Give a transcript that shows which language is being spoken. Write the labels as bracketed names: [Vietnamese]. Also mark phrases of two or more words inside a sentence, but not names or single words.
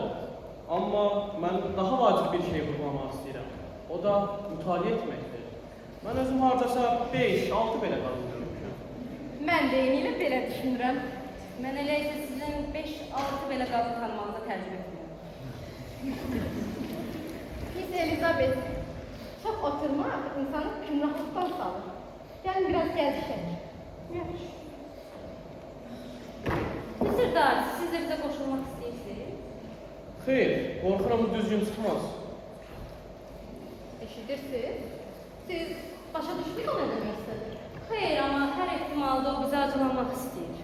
[Azerbaijani] Amma mən daha vacib bir şey vurğulamaq istəyirəm. O da mütaliə etməkdir. Mən özüm hardasa 5-6 belə qadın görmüşəm. Mən də eynilə belə düşünürəm. Mən elə isə sizin 5-6 belə qadın tanımağınıza tərcümə etmirəm. Miss Elizabeth, [Turkish] çok oturmak insanı kümrahlıktan salır. Gelin biraz gezişelim. [Azerbaijani] Mr. Darcy, siz də bizə qoşulmaq istəyirsiniz? Xeyr, qorxuram bu düzgün çıxmaz. Eşidirsiniz? Siz başa düşdük [Turkish] o ne demek istedi? [Azerbaijani] Xeyr, amma hər ehtimalda o bizə acılanmaq istəyir.